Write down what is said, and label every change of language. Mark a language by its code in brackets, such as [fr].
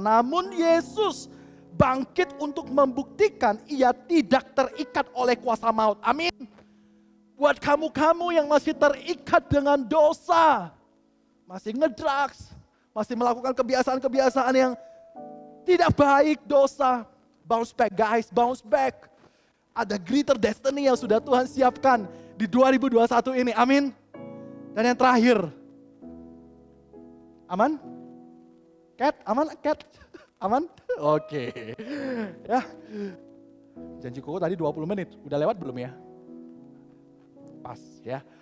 [id] Namun Yesus bangkit untuk membuktikan ia tidak terikat oleh kuasa maut. Amin. Buat kamu-kamu yang masih terikat dengan dosa. Masih ngedrugs. Masih melakukan kebiasaan-kebiasaan yang tidak baik, dosa. [en] Bounce back guys, bounce back. [id] Ada greater destiny yang sudah Tuhan siapkan di 2021 ini. Amin. Dan yang terakhir. Aman? Cat? Aman? Cat? Aman? Oke. Ya. Janji Koko tadi 20 menit. Udah lewat belum ya? Pas ya.